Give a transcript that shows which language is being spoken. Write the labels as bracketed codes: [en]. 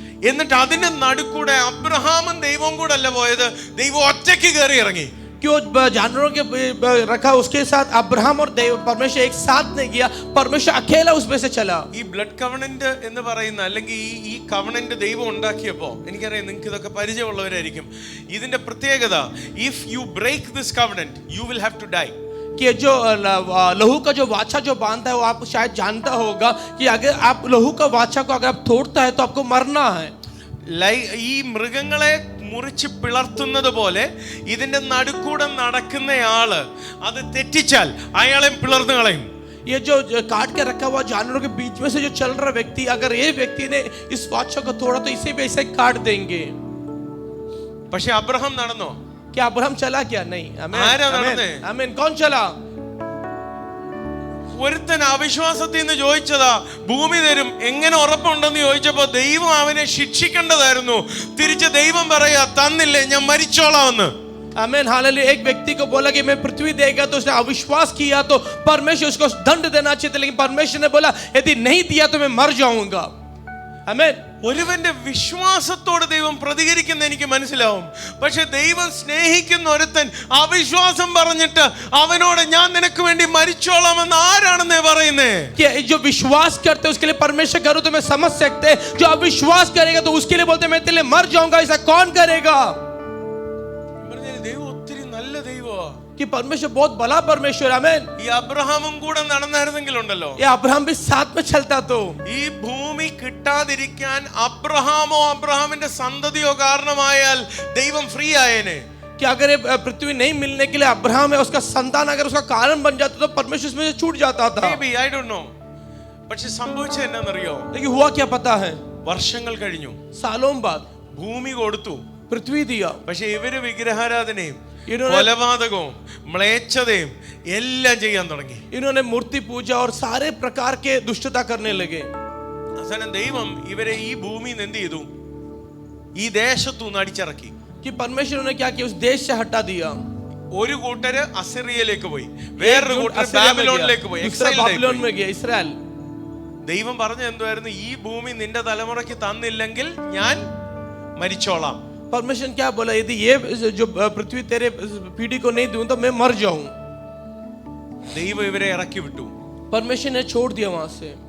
[ml] എന്നിട്ട് അതിന്റെ നടുക്കൂടെ അബ്രഹാമും ദൈവവും കൂടെ അല്ല പോയത്, ദൈവം ഒറ്റയ്ക്ക് കയറി ഇറങ്ങി. [hi] क्यों जानवरों के रखा उसके साथ अब्राहम और देव परमेश्वर एक साथ नहीं किया, परमेश्वर अकेला उसमें से चला. [ml] ഈ ബ്ലഡ് കവണന്റ് എന്ന് പറയുന്ന അല്ലെങ്കിൽ ഈ കവണന്റ് ദൈവം ഉണ്ടാക്കിയപ്പോൾ, എനിക്കറിയാം നിങ്ങൾക്ക് ഇതൊക്കെ പരിചയമുള്ളവരായിരിക്കും, ഇതിന്റെ പ്രത്യേകത, [en] If you break this covenant you will have to die. [hi] कि जो लहू का जो वाचा जो बांधता है वो आप शायद जानता होगा कि अगर आप लहू का वाचा को अगर आप तोड़ता है तो आपको मरना है. [ml] ഈ മൃഗങ്ങളെ മുറിച്ച് പിളർത്തുന്നത് പോലെ ഇതിന്റെ നടുക്കൂടെ നടക്കുന്നയാള് അത് തെറ്റിച്ചാൽ അയാളെ പിളർന്നു കളയും. [hi] ये जो काट के रखा हुआ जानवरों के बीच में से जो चल रहा व्यक्ति, अगर ये व्यक्ति ने इस वाचा को तोड़ा तो इसे भी ऐसे काट देंगे. [ml] പക്ഷെ അബ്രഹാം നടന്നോ? [hi] क्या अब्राहम चला? क्या नहीं. [ml] ആരാ നടന്നേ? [hi] आमीन. कौन चला? [ml] ഒരുത്തൻ അവിശ്വാസത്തിൽ നിന്ന് ചോദിച്ചതാ ഭൂമി തരും, എങ്ങനെ ഉറപ്പുണ്ടെന്ന് ചോദിച്ചപ്പോ ദൈവം അവനെ ശിക്ഷിക്കേണ്ടതായിരുന്നു. തിരിച്ച് ദൈവം പറയാ തന്നില്ലേ, ഞാൻ മരിച്ചോളാമെന്ന്. [hi] आमीन. हालेलुया. एक व्यक्ति को बोला कि मैं पृथ्वी देगा, तो उसने अविश्वास किया तो परमेश्वर उसको दंड देना चाहिए था, लेकिन परमेश्वर ने बोला यदि नहीं दिया तो मैं मर जाऊंगा. आमीन. [ml] ഒരുവന്റെ വിശ്വാസത്തോട് ദൈവം പ്രതികരിക്കുന്ന എനിക്ക് മനസ്സിലാവും. പക്ഷെ ദൈവം സ്നേഹിക്കുന്ന ഒരുത്തൻ അവിശ്വാസം പറഞ്ഞിട്ട് അവനോട് ഞാൻ നിനക്ക് വേണ്ടി മരിച്ചോളാമെന്ന് ആരാണെന്നേ പറയുന്നേ? [hi] जो विश्वास करते उसके लिए परमेश्वर करो तो मैं समझ सकते, जो अविश्वास करेगा तो उसके लिए बोलते मैं तेरे लिए मर जाऊंगा. ऐसा कौन करेगा? [ml] ദൈവം ഒത്തിരി നല്ല ദൈവമാ. [hi] कि परमेश्वर बहुत बड़ा परमेश्वर. आमीन. [ml] ഈ അബ്രഹാമും കൂടെ നടന്നായിരുന്നെങ്കിലുണ്ടല്ലോ, [hi] ये अब्राहम भी साथ में चलता तो [ml] ഈ ഭൂമി കിട്ടാതിരിക്കാൻ അബ്രഹാമോ അബ്രഹാമിന്റെ സന്തതിയോ കാരണമായാൽ ദൈവം ഫ്രീ ആയേനെ. कि अगर ये पृथ्वी नहीं मिलने के लिए अब्राहम है उसका संतान अगर उसका कारण बन जाता तो परमेश्वर उसमें से छूट जाता था. [en] Maybe, I don't know. [ml] പക്ഷെ സംഭവിച്ചത് എന്നാന്നറിയോ? [hi] लेकिन हुआ क्या पता है? [ml] വർഷങ്ങൾ കഴിഞ്ഞു, [hi] सालों बाद [ml] ഭൂമി കൊടുത്തു, [hi] पृथ्वी दिया. [ml] പക്ഷെ ഇവര് വിഗ്രഹാരാധനയും ഇവര് കൊലപാതകവും മ്ലേച്ഛതയും എല്ലാം ചെയ്യാൻ തുടങ്ങി. [hi] इन्होंने मूर्ति पूजा और सारे प्रकार के दुष्टता करने लगे. [ml] അവസാനം ദൈവം ഇവരെ ഈ ഭൂമിയിൽ നിന്ന് എന്ത് ചെയ്തു? ഈ ദേശത്തുനിന്ന് അടിച്ചിറക്കി. [hi] कि परमेश्वर ने क्या किया? उस देश से हटा दिया. [ml] ഒരു കൂട്ടര് അസിറിയയിലേക്ക് പോയി, വേറൊരു കൂട്ടര് ബാബിലോണിലേക്ക് പോയി, [hi] बाबिलोन में गया, इसराइल. [ml] ദൈവം പറഞ്ഞ എന്തായിരുന്നു? ഈ ഭൂമി നിന്റെ തലമുറയ്ക്ക് തന്നില്ലെങ്കിൽ ഞാൻ മരിച്ചോളാം. [hi] परमेश्वर क्या बोला? यदि ये जो पृथ्वी तेरे पीढ़ी को नहीं दूं तो मैं मर जाऊं. [ml] ദൈവം ഇവരെ ഇറക്കി വിട്ടു. [hi] परमेश्वर ने छोड़ दिया वहां से,